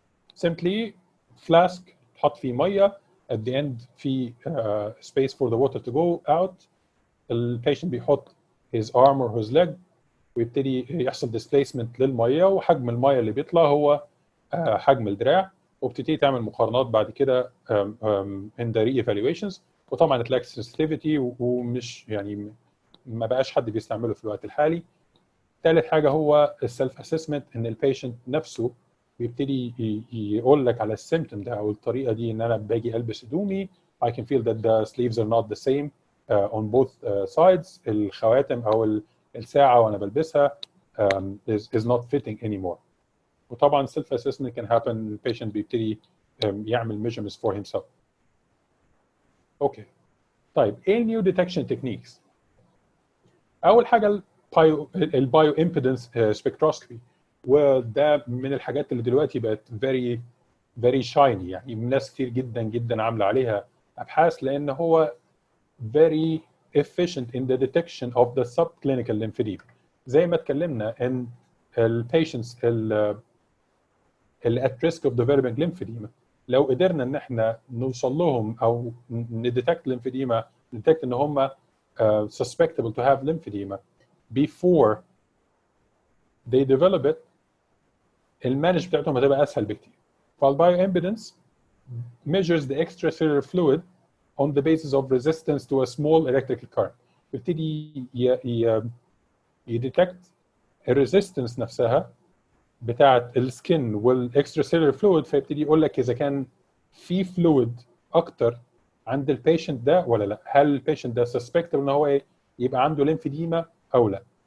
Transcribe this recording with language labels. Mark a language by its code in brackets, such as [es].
[en] simply flask [ar] تحط فيه ميه، [en] at the end في space for the water to go out. [ar] البيشنت بيحط [en] his arm or his leg [ar] ويبتدي يحصل displacement للميه، وحجم الميه اللي بيطلع هو حجم الدراع، وبتبتدي تعمل مقارنات بعد كده [en] in the re-evaluations. [ar] وطبعا تلاقي sensitivity ومش يعني ما بقاش حد بيستعمله في الوقت الحالي. ثالث حاجه هو السيلف اسسمنت، ان البيشنت نفسه بيبتدي يقول لك على السيمتوم ده او الطريقه دي، ان انا باجي البس هدومي [en] I can feel that the sleeves are not the same on both sides. [ar] الخواتم او الساعه وانا بلبسها [en] is not fitting anymore. وطبعا self assessment can happen، [ar] البيشنت بيبتدي يعمل [en] measurements for himself. [ar] اوكي طيب ايه النيو ديتكشن تكنيكس؟ اول حاجه البايو امبيدنس سبكتروسكوبي، وده من الحاجات اللي دلوقتي بقت very shiny، يعني ناس كتير جدا جدا عامله عليها ابحاث، لان هو [en] very efficient in the detection of the subclinical lymphedema. [ar] زي ما اتكلمنا ان البيشنتس اللي [en] at risk of developing lymphedema، [ar] لو قدرنا ان احنا نوصل لهم او نديتكت lymphedema، نديتكت ان هم [en] susceptible to have lymphedema before they develop it، [ar] المانج بتاعتهم هتبقى اسهل بكتير. [en] فالبايو impedance measures the extracellular fluid on the basis of resistance to a small electrical current. [ar] بيبتدي يديتكت الريزيستنس نفسها بتاعه السكن والاكسترا فلويد، فيبتدي يقول لك اذا كان في فلويد اكتر عند البيشنت ده ولا لا، هل البيشنت ده سسبكت ان هو يبقى عنده ليمفيديما او لا.